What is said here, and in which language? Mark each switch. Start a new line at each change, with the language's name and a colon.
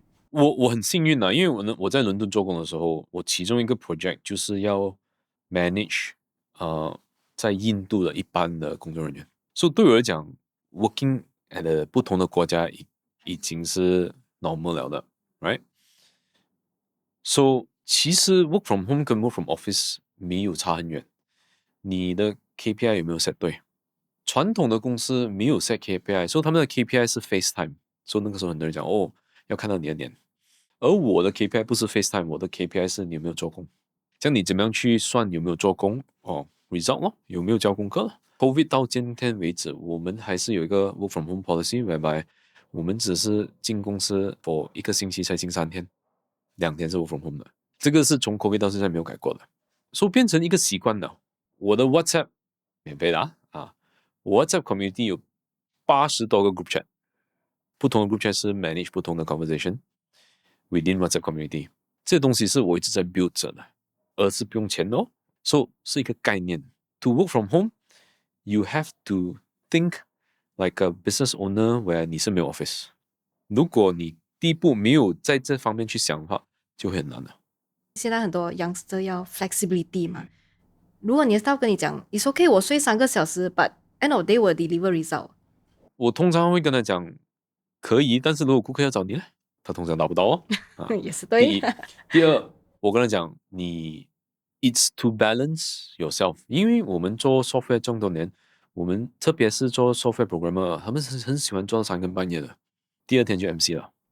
Chinese: 我很幸运因为我在伦敦做工的时候，我其中一个 project 就是要 manage 在印度的一般的工作人员，所以对我来讲 working at 不同的国家已经是 normal 了的 ，right？ So 其实 work from home 跟 work from office 没有差很远，你的 KPI 有没有 set 对？传统的公司没有 set KPI， 所以他们的 KPI 是 FaceTime， 所以那个时候很多人讲要看到你的脸，而我的 KPI 不是 FaceTime， 我的 KPI 是你有没有做工。这样你怎么样去算有没有做工result 咯，有没有交功课了。 COVID 到今天为止，我们还是有一个 work from home policy， whereby 我们只是进公司 for 1个星期才进3天， 2天是 work from home 的，这个是从 COVID 到现在没有改过的，所以变成一个习惯了。我的 WhatsApp 免费的我 WhatsApp community 有80多个 group chat， 不同的 group chat 是 manage 不同的 conversation within WhatsApp community， 这些东西是我一直在 build 着的，而是不用钱的，so 是一个概念。
English: To work from home, you have to think like a business owner where
Chinese: 你是没有
English: office。
Chinese: 如果你第一步没有在这方面去想的话，就会很难了。现在很多 youngster 要 flexibility 嘛，如果你的 staff 跟你讲，
English: it's okay，
Chinese: 我睡3个小时 ，
English: but end of day
Chinese: 我 deliver result。我通常会跟他讲，可以，但是如果顾客要找你呢，他通常达不到也是对。第一，第二，我跟他讲，你
English: it's to balance yourself，
Chinese: 因为我们做 software 这么多年，我们特别是做 software programmer， 他们很喜欢做到3更半夜的，第2天就 MC 了。